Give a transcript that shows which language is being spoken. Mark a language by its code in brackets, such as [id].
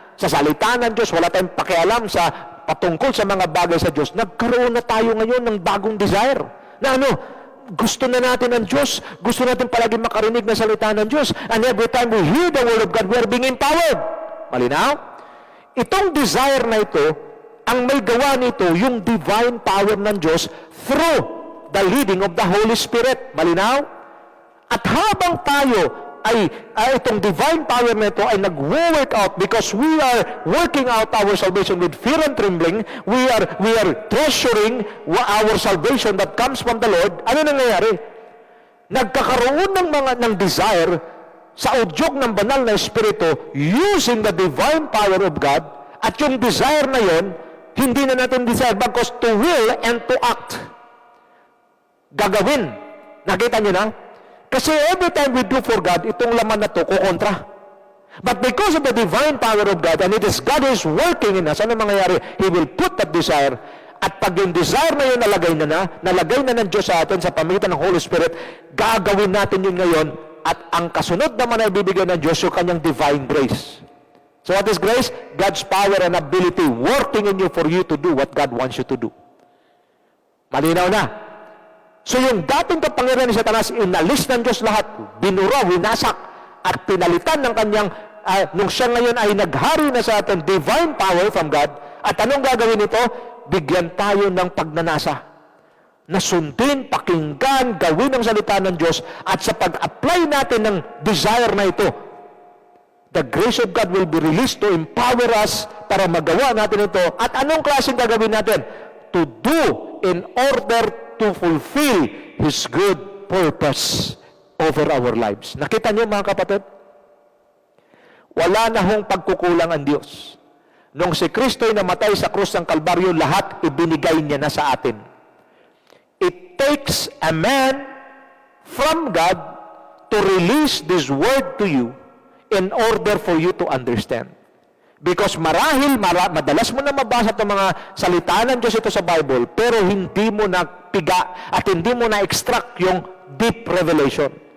[tl] Sa salita ng Diyos, wala tayong pakialam sa patungkol sa mga bagay sa Diyos. Nagkaroon na tayo ngayon ng bagong desire. Na gusto na natin ang Diyos, gusto natin palagi makarinig na salita ng Diyos. [en] And every time we hear the Word of God, we are being empowered. [tl] Malinaw? Itong desire na ito, ang may gawa nito, yung divine power ng Diyos [en] through the leading of the Holy Spirit. [tl] Malinaw? At habang tayo ay itong divine power na ito ay nag-work [en] out because we are working out our salvation with fear and trembling, we are treasuring our salvation that comes from the Lord. [tl] Ano nangyayari? Nagkakaroon ng desire sa udyok ng banal na Espiritu [en] using the divine power of God, [tl] at yung desire na yon, hindi na natin desire [en] because to will and to act. [tl] Gagawin. Nakita nyo na? Kasi [en] every time we do for God, [tl] itong laman na to, kukontra. [en] But because of the divine power of God, and it is God who is working in us, [tl] ano mangyayari? [en] He will put that desire, [tl] at pag yung desire na yun nalagay na ng Diyos sa atin sa pamamagitan ng Holy Spirit, gagawin natin yun ngayon, at ang kasunod naman ay bibigyan ng Diyos yung kanyang divine grace. [en] So what is grace? God's power and ability working in you for you to do what God wants you to do. [tl] Malinaw na. So yung dating kapangyarihan ni Satanas, inalis ng Diyos lahat, binura, winasak, at pinalitan ng kanyang, nung siya ngayon ay naghari na sa atin, [en] divine power from God. [tl] At anong gagawin nito? Bigyan tayo ng pagnanasa. Nasundin, pakinggan, gawin ang salita ng Diyos, at sa pag-apply natin ng desire na ito, [en] the grace of God will be released to empower us [tl] para magawa natin ito. At anong klaseng gagawin natin? [en] To do in order to fulfill His good purpose over our lives. [tl] Nakita niyo mga kapatid? Wala na hong pagkukulang ang Diyos. Nung si Kristo ay namatay sa krus ng Kalbaryo, lahat ibinigay niya na sa atin. [en] It takes a man from God to release this word to you in order for you to understand. [tl] Because madalas mo na mabasa itong mga salita ng Diyos ito sa Bible, pero hindi mo na piga at hindi mo na extract yung deep revelation.